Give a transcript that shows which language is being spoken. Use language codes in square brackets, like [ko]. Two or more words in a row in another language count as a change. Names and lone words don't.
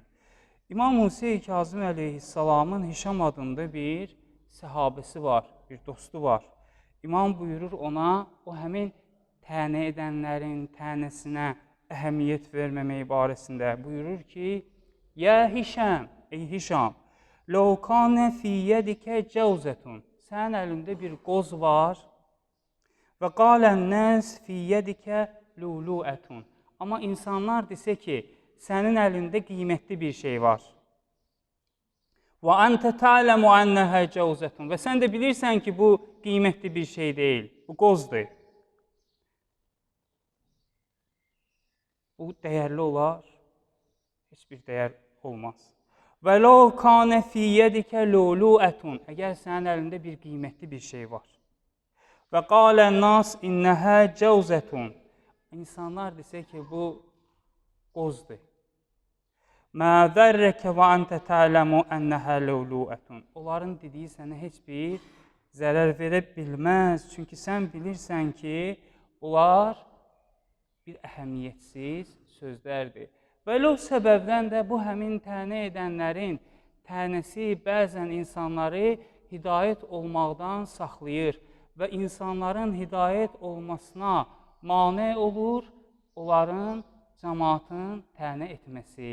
[az] İmam Musa-i Kazım əleyhissalamın Hişam adında bir səhabəsi var, bir dostu var. İmam buyurur ona, o həmin tənə edənlərin tənəsinə əhəmiyyət verməmək barəsində buyurur ki, Yə Hişam, ey Hişam, [ar] لَوْ كَانَ فِي يَدِكَ جَوْزَةٌ. [az] Sənin əlində bir qoz var. [ar] Və قَالَ النَّاسِ فِي يَدِكَ لُولُؤَةٌ. [az] Amma insanlar desə ki, sənin əlində qiymətli bir şey var. [ar] وَأَنْتَ تَعْلَمُ أَنَّهَا جَوْزَةٌ. [az] Və sən də bilirsən ki, bu qiymətli bir şey deyil, bu qozdur. Bu dəyərli olar, heç bir dəyər olmaz. [ar] Və لَوْ كَانَ فِي يَدِكَ لُولُؤَةٌ. [az] Əgər sənin əlində bir qiymətli bir şey var. [ar] Və قَالَ النَّاسِ إِنَّهَا جَوْزَةٌ. [az] İnsanlar desə ki, bu qozdur. [ar] مَا ذَرَّكَ وَأَنْتَ تَعْلَمُ أَنَّهَا لُولُؤَةٌ. [az] Onların dediyi sənə heç bir zərər verə bilməz. Çünki sən bilirsən ki, onlar bir əhəmiyyətsiz sözlərdir. Belə o səbəbdən də bu həmin tənə edənlərin tənəsi bəzən insanları hidayət olmaqdan saxlayır və insanların hidayət olmasına mane olur, onların cəmaatın tənə etməsi.